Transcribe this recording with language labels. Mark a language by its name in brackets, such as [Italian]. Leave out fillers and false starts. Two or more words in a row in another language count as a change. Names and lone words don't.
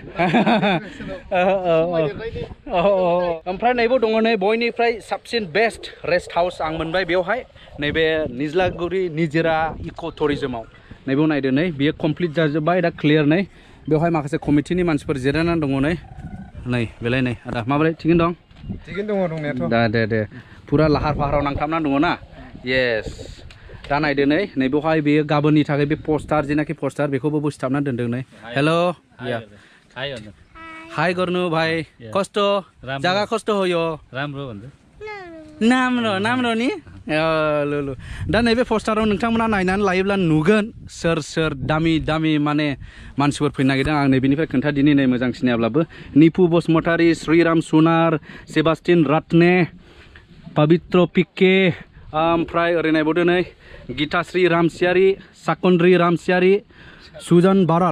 [Bodo] ओमफ्राय नैबो दङ नै बयनिफ्राय साबसिन [English] best rest house [Bodo] आं मोनबाय बेवहाय नैबे निज्लागुरि निजिरा इक' टुरिजमाव नैबेयाव नायदो नै बियो कमप्लिट जाजोब्बाय दा क्लियार नै बेवहाय माखासे कमिटिनि मानसिफोर जिरायनानै दङ नै बेलाय नै आदा माबोरै थिगैनो दं थिगैनो दङ दंनायाथ' दे फुरा लाहार फाहाराव नांथाबनानै दङ ना येस दा नायदो नै बेवहाय बेयो गाबोननि थाखाय बे पस्टार जेनाखि पस्टार बेखौबो सिथाबनानै दोनदों नै [Nepali] हेलो हाय गर्नु भाइ कस्तो जागा कस्तो हो यो राम्रो भन्छ नाम्रो नि लु [Bodo] दा नैबे पस्टाराव नोंथांमोना नायनानै लायोब्ला नुगोन सोर दामि माने मानसिफोर फैनो नागिरदों आं नैबेनिफ्राय खोन्थादिनि नै मोजां सिनायाब्लाबो निपु बसुमतारी श्रीराम सुनार सेबास्टिन रातने पवित्र पिके ओमफ्राय ओरै नायबावदो नै गीताश्री रामसियारि साकन्द्रि रामसियारि सुजन बाराल